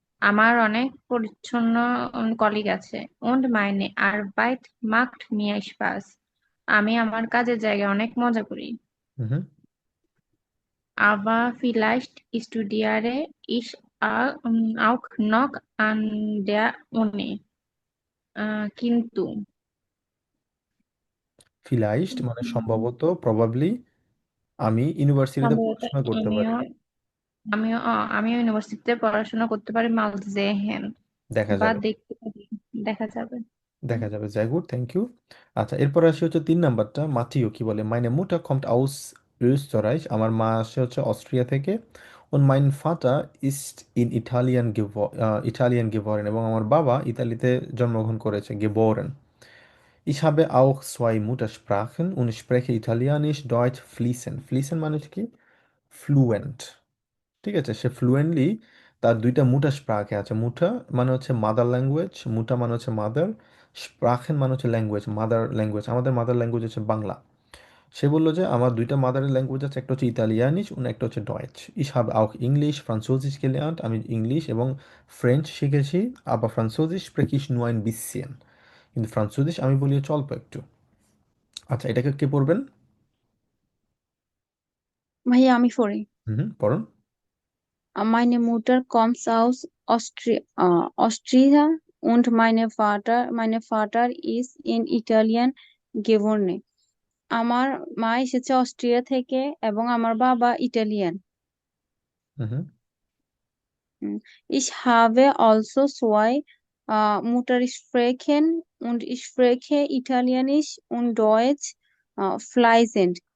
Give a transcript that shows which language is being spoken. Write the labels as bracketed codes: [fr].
[bn] আমার অনেক পরিচ্ছন্ন কলিগ আছে। [de] Und meine Arbeit macht mir Spaß. [bn] আমি আমার কাজের জায়গায় অনেক মজা করি। Mhm. [de] Aber vielleicht studiere ich auch noch an der Uni. [bn] কিন্তু vielleicht মানে সম্ভবত প্রবাবলি আমি ইউনিভার্সিটিতে সম্ভবত পড়াশোনা করতে পারি। আমিও আমিও ইউনিভার্সিটিতে পড়াশোনা করতে পারি। মাল জেহেন দেখা বা যাবে, দেখতে পারি, দেখা যাবে। দেখা যাবে। [de] sehr gut, [en] thank you। [bn] আচ্ছা, এরপর আসি হচ্ছে 3 নাম্বারটা। মাতিও কি বলে? [de] meine Mutter kommt aus Österreich, [bn] আমার মা আসে হচ্ছে অস্ট্রিয়া থেকে। [de] und mein Vater ist in Italien geboren, [bn] এবং আমার বাবা ইতালিতে জন্মগ্রহণ করেছে, [de] geboren। Ich habe auch 2 Muttersprachen und spreche Italienisch, Deutsch fließend। [bn] fließend মানে হচ্ছে কি? fluent। ঠিক আছে, সে ফ্লুয়েন্টলি তার 2টা মুটার স্প্রাকে আছে। মুটা মানে হচ্ছে মাদার ল্যাঙ্গুয়েজ, মুটা মানে হচ্ছে মাদার, স্প্রাখেন মানে হচ্ছে ল্যাঙ্গুয়েজ, মাদার ল্যাঙ্গুয়েজ। আমাদের মাদার ল্যাঙ্গুয়েজ হচ্ছে বাংলা। সে বললো যে আমার 2টা মাদার ল্যাঙ্গুয়েজ আছে, একটা হচ্ছে ইতালিয়ানিস und একটা হচ্ছে Deutsch. [de] ich habe auch Englisch Französisch gelernt, [bn] আমি ইংলিশ এবং ফ্রেঞ্চ শিখেছি। [de] aber Französisch spreche ich nur ein bisschen, [bn] কিন্তু ফ্রান্সুদিস আমি বলি হচ্ছে অল্প একটু। আচ্ছা, এটাকে কে পড়বেন? ভাইয়া আমি পড়ি। হুম, পড়ুন। [de] Meine Mutter kommt aus Austria und meine Vater ist in Italien geboren. [bn] আমার মা এসেছে অস্ট্রিয়া থেকে এবং আমার বাবা ইটালিয়ান। হুম। [de] Ich habe also zwei Muttersprachen und ich spreche Italienisch und Deutsch fließend.